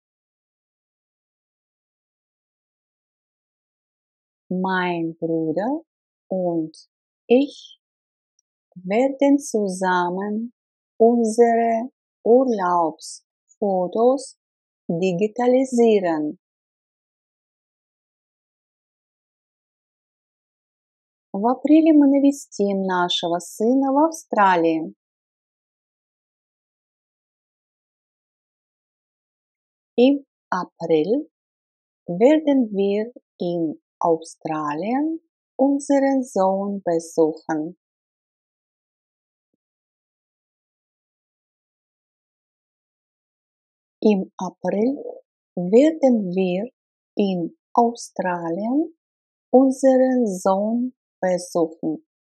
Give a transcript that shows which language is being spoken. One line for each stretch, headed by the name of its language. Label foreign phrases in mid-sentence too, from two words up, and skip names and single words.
German: Mein Bruder und ich werden zusammen unsere Urlaubsfotos digitalisieren.
Russian: В апреле мы навестим нашего сына в Австралии.
German: Im April werden wir in Australien unseren Sohn besuchen. Im April werden wir in Australien unseren Sohn besuchen.